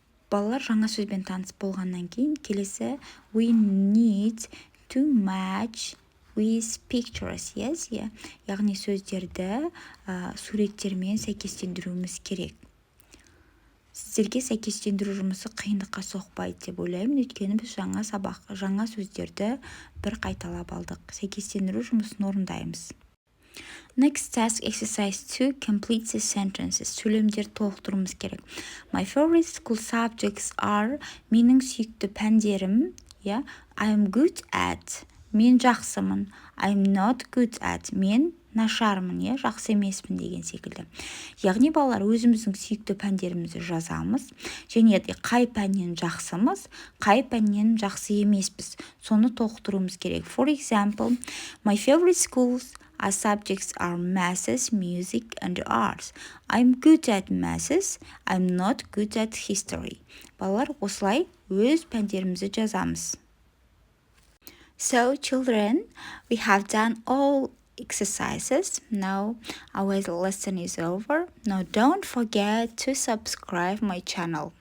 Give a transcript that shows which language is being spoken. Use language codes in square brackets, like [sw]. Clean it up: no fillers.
[kk] Балалар жаңа сөзбен таныс болғаннан кейін келесі [en] we need to match with pictures, [kk] яғни сөздерді суреттермен сәйкестендіруіміз керек. Сіздерге сәйкестендіру жұмысы қиындыққа соқпайды деп ойлаймын, өйткені біз жаңа сөздерді бір қайталап алдық. Сәйкестендіру жұмысын орындаймыз. [en] Next task, exercise 2, complete the sentences. [kk] Сөйлемдерді толықтыруымыз керек. [en] My favorite school subjects are, [kk] менің сүйікті пәндерім, [en] I'm good at, [kk] мен жақсымын, [en] I'm not good at, [kk] мен нашармын, жақсы емеспін деген секілді. Яғни балалар өзіміздің сүйікті пәндерімізді жазамыз, және де қай пәннен жақсымыз, қай пәннен жақсы емеспіз, соны толықтыруымыз керек. [en] For example, my favorite schools subjects are maths, music and arts. I'm good at maths, I'm not good at history. [kk] Балалар осылай өз пәндерімізді жазамыз. [en] So children, we have done all exercises. Now our lesson is over. Now don't forget to subscribe my channel.